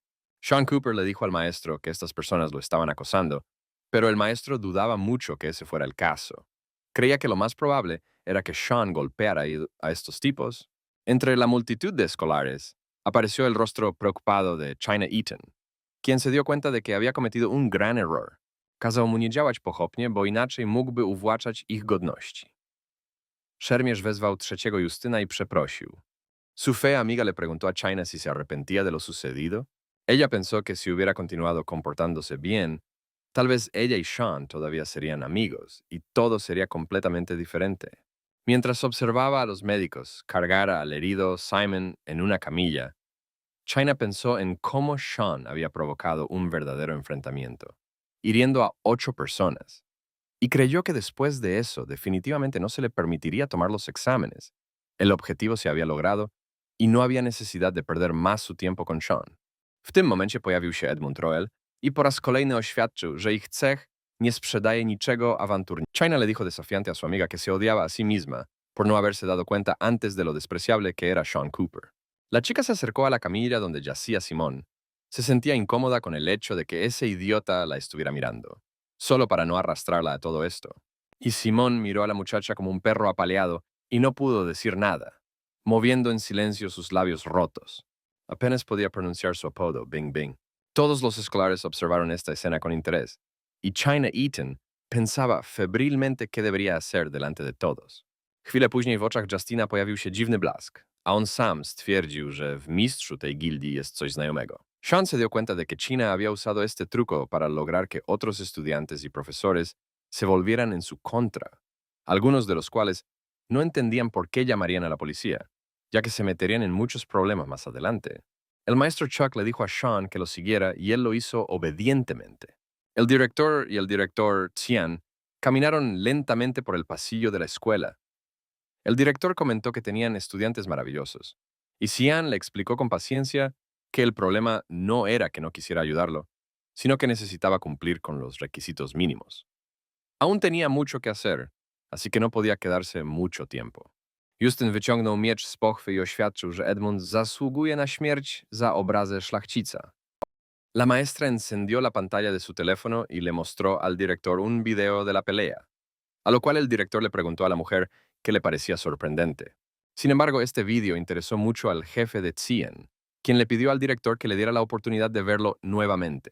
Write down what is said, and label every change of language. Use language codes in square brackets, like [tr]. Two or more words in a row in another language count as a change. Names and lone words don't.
[es] Sean Cooper le dijo al maestro que estas personas lo estaban acosando, pero el maestro dudaba mucho que ese fuera el caso. Creía que lo más probable era que Sean golpeara a estos tipos. Entre la multitud de escolares, apareció el rostro preocupado de China Eaton, quien se dio cuenta de que había cometido un gran error. [pl] Kazał mu nie działać pochopnie, bo inaczej mógłby uwłaczać ich godności. Szermierz wezwał trzeciego Justyna y przeprosił. [es] Su fea amiga le preguntó a China si se arrepentía de lo sucedido. Ella pensó que si hubiera continuado comportándose bien, tal vez ella y Sean todavía serían amigos y todo sería completamente diferente. Mientras observaba a los médicos cargar al herido Simon en una camilla, China pensó en cómo Sean había provocado un verdadero enfrentamiento, hiriendo a 8 personas. y creyó que después de eso definitivamente no se le permitiría tomar los exámenes. El objetivo se había logrado i no había necesidad de perder más su tiempo con Sean. [pl] W tym momencie pojawił się Edmund Roel i po raz kolejny oświadczył, że ich cech nie sprzedaje niczego awanturnego. [es] China le dijo desafiante a su amiga que se odiaba a sí misma por no haberse dado cuenta antes de lo despreciable que era Sean Cooper. La chica se acercó a la camilla donde yacía Simón. Se sentía incómoda con el hecho de que ese idiota la estuviera mirando, solo para no arrastrarla a todo esto. Y Simón miró a la muchacha como un perro apaleado y no pudo decir nada, moviendo en silencio sus labios rotos. Apenas podía pronunciar su apodo, Bing Bing. Todos los escolares observaron esta escena con interés, y China Eaton pensaba febrilmente qué debería hacer delante de todos. [pl] Chwilę później w oczach Justina pojawił się dziwny blask, a on sam stwierdził, że w mistrzu tej gildii jest coś znajomego. [es] Sean se dio cuenta de que China había usado este truco para lograr que otros estudiantes y profesores se volvieran en su contra, algunos de los cuales no entendían por qué llamarían a la policía, ya que se meterían en muchos problemas más adelante. El maestro Chuck le dijo a Sean que lo siguiera y él lo hizo obedientemente. El director y el director Xian caminaron lentamente por el pasillo de la escuela. El director comentó que tenían estudiantes maravillosos, y Xian le explicó con paciencia que el problema no era que no quisiera ayudarlo, sino que necesitaba cumplir con los requisitos mínimos. Aún tenía mucho que hacer, así que no podía quedarse mucho tiempo. [pl] Justyn wyciągnął miecz z pochwy i oświadczył, że Edmund zasługuje na śmierć za obrazę szlachcica. [es] La maestra encendió la pantalla de su teléfono y le mostró al director un video de la pelea, a lo cual el director le preguntó a la mujer qué le parecía sorprendente. Sin embargo, este video interesó mucho al jefe de Xian, quien le pidió al director que le diera la oportunidad de verlo nuevamente.